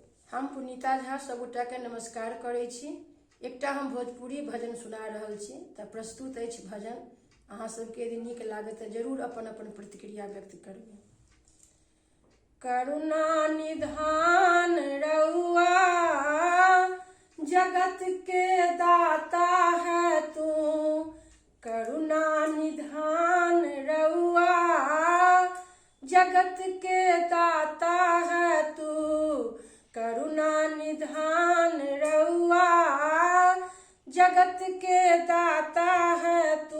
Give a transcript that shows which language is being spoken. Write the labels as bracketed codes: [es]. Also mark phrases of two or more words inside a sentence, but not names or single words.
[mai] हम पुनीता झा सबगोटा के नमस्कार करै छी। एकटा हम भोजपुरी भजन सुना रहल छी तऽ प्रस्तुत अछि भजन। अहाँ सबके यदि नीक लागत तऽ जरूर अपन अपन प्रतिक्रिया व्यक्त करिए। [bho] करुणा निधान रउआ जगत के दाता है तू, करुणा निधान रउआ जगत के दाता है तू, करुणा निधान रउआ जगत के दाता है तू।